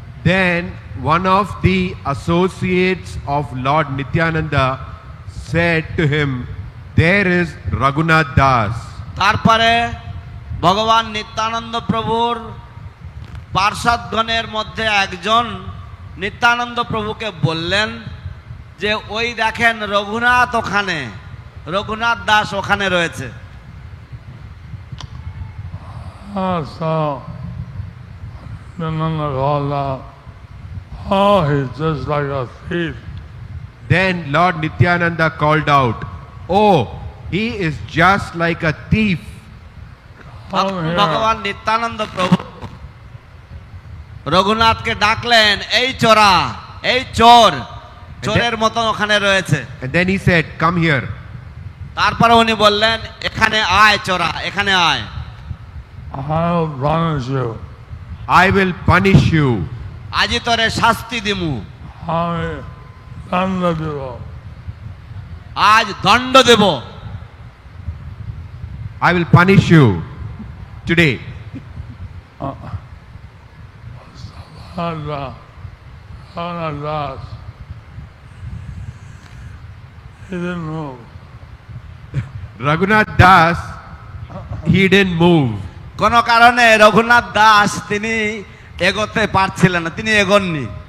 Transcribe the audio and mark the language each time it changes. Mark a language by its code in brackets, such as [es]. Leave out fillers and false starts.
[en] Then one of the associates of Lord Nityananda said to him, "There is Raghunath Das." [bn] তারপরে ভগবান নিত্যানন্দ প্রভুর পার্ষদগণের মধ্যে একজন নিত্যানন্দ প্রভুকে বললেন যে ওই দেখেন রঘুনাথ ওখানে, রঘুনাথ দাস ওখানে রয়েছে। [en] So Nityananda called out, "Oh, he's just like a thief." Then Lord Nityananda called out, "Oh, he is just like a thief." Come here. [bn] ভগবান নিত্যানন্দ প্রভু রঘুনাথকে ডাকলেন, এই চোরা, এই চোর, চোরের মতন ওখানে রয়েছে। [en] And then he said, "Come here." [bn] তারপরে উনি বললেন, এখানে আয় চোরা, এখানে আয়। [en] I'll punish you. I will punish you. [bn] আজি তোরে শাস্তি দিমু, আমি দণ্ড দেব। আজ দণ্ড দেব। [en] I will punish you today. Raghunath Das, he didn't move. Raghunath Das, he didn't move. [bn] কোন কারণে রঘুনাথ দাস তিনি এগোতে পারছিলেন না, তিনি এগোননি।